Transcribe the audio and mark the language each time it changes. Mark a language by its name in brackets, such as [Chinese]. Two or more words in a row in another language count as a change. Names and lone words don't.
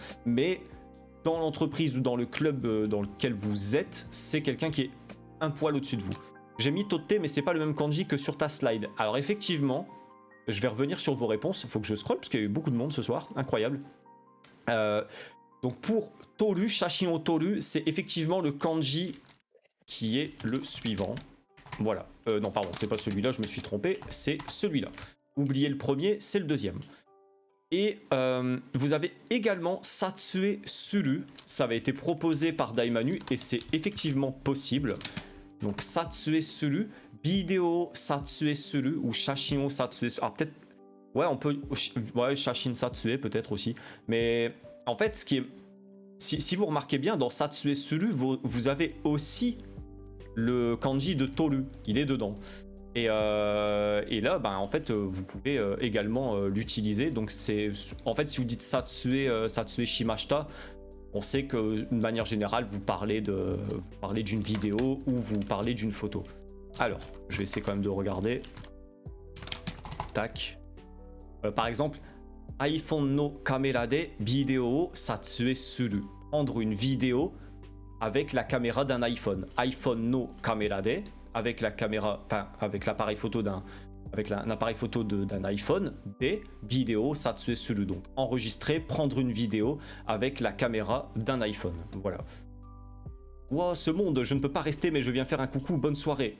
[French] Mais dans l'entreprise ou dans le club dans lequel vous êtes, c'est quelqu'un qui est un poil au-dessus de vous. J'ai mis totte, mais c'est pas le même kanji que sur ta slide. Alors effectivement, je vais revenir sur vos réponses. Il faut que je scrolle parce qu'il y a eu beaucoup de monde ce soir. Incroyable. Donc pour toru, [Japanese] 写真を撮る, [French] c'est effectivement le kanji qui est le suivant. Voilà. Non, pardon, c'est pas celui-là, je me suis trompé. C'est celui-là. Oubliez le premier, c'est le deuxième. Et vous avez également [Japanese] 撮影する. [French] Ça avait été proposé par Daimanu et c'est effectivement possible. Donc [Japanese] 撮影する, ビデオ撮影する [French] ou [Japanese] 写真撮影する. [French] Ah, peut-être. Ouais, on peut. Ouais, [Japanese] 写真撮影 [French] peut-être aussi. Mais en fait, ce qui est. Si vous remarquez bien, dans [Japanese] 撮影する, [French] vous avez aussi le kanji de Toru. Il est dedans. Et là, ben, en fait, vous pouvez également l'utiliser. Donc, c'est en fait, si vous dites [Japanese] 撮影しました, [French] on sait que de manière générale, vous parlez d'une vidéo ou vous parlez d'une photo. Alors, je vais essayer quand même de regarder. [Japanese] Tac. [French] Par exemple, [Japanese] iPhoneのカメラでビデオ撮影する. [French] Prendre une vidéo avec la caméra d'un iPhone. [Japanese] iPhone no kamera de, [French] avec la caméra, enfin avec l'appareil photo d'un appareil photo d'un iPhone, des vidéos [Japanese] 撮影する, [French] donc enregistrer, prendre une vidéo avec la caméra d'un iPhone. Voilà. Wow, ce monde, je ne peux pas rester, mais je viens faire un coucou, bonne soirée.